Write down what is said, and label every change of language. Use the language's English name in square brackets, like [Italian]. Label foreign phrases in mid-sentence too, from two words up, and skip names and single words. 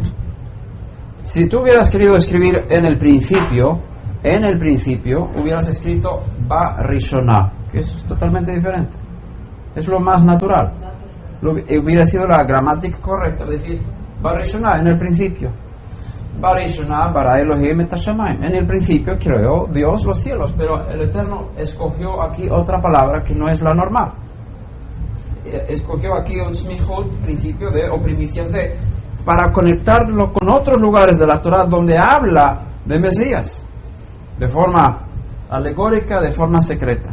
[Spanish] Si tú hubieras querido escribir en el principio hubieras escrito [Hebrew] בראשונה, [Spanish] que es totalmente diferente. Es lo más natural. Hubiera sido la gramática correcta, es decir, [Hebrew] בראשונה, [Spanish] en el principio. [Hebrew] בראשונה ברא אלהים את השמים. [Spanish] En el principio creó Dios los cielos, pero el Eterno escogió aquí otra palabra que no es la normal. Escogió aquí un smihut, principio de o primicias de, para conectarlo con otros lugares de la Torah donde habla de Mesías, de forma alegórica, de forma secreta.